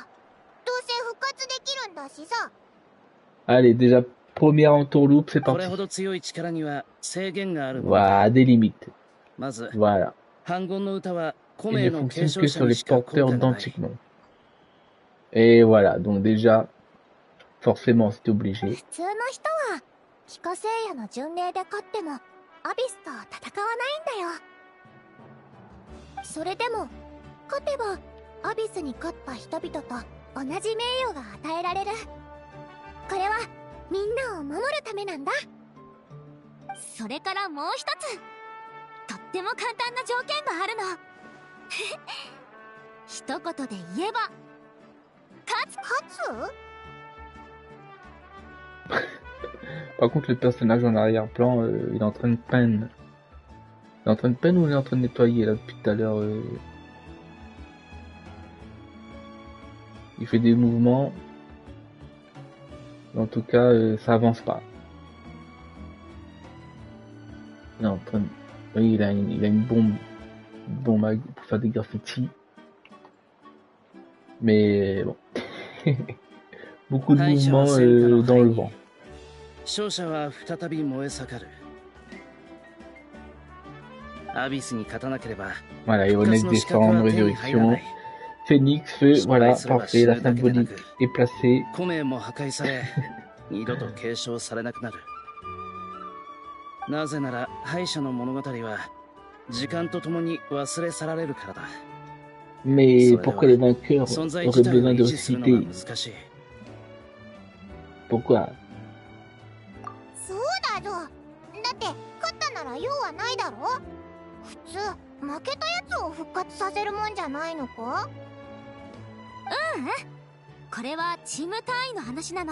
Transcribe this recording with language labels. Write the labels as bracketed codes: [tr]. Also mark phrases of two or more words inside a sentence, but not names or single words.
[ja] どうせ復活できるんだしさ。 [fr] Allez, déjà, première entourloupe, c'est [ja] これ [fr] parti. [ja] ほど強い力には制限があるもの [fr] Voilà, [ja] だ。 [fr] des limites. [ja] まず [fr] Voilà. [ja] 反言の歌は古 [fr] Il [ja] 名 [fr] ne [ja] の継 [fr] fonctionne [ja] 承 [fr] que [ja] 者 [fr] sur [ja] に [fr] les [ja] しか効 [fr] porteurs [ja] 果がない。 [fr] d'antiques noms. Et voilà, donc déjà, forcément, c'était obligé. [ja] 普通の人は帰化聖夜の巡礼で勝ってもアビスと戦わないんだよ。それでも勝てばアビスに勝った人々と同じ名誉が与えられる。これはみんなを守るためなんだ。それからもう一つ、とっても簡単な条件があるの。一言で言えば勝つ。 [fr] Par contre, le personnage en arrière-plan, il est en train de peindre. Il est en train de peindre ou il est en train de nettoyer là depuis tout à l'heure Il fait des mouvements. En tout cas, ça avance pas. Il est en train de... Oui, il a une bombe pour faire des graffitis. Mais bon. Beaucoup de mouvements dans le vent. [ja] 勝者は再び燃え盛る。アビスに勝たなければ [fr] Voilà, et Onek descend en résurrection. Phoenix, feu, voilà, parfait, la symbolique est placée. [ja] 古名も破壊され二度と継承されなくなる。なぜなら敗者の物語は時間とともに忘れ去られるからだ。 [fr] Mais pourquoi les vainqueurs [ja] 存在 [fr] auraient [ja] 自体を [fr] besoin [ja] 維 [fr] de [ja] 持するのが [fr] ressusciter? [ja] 難しい。 [fr] Pourquoi? [ja] そうだぞ。だって勝ったなら用はないだろ。普通負けたやつを復活させるもんじゃないのか。これはチーム単位の話なの。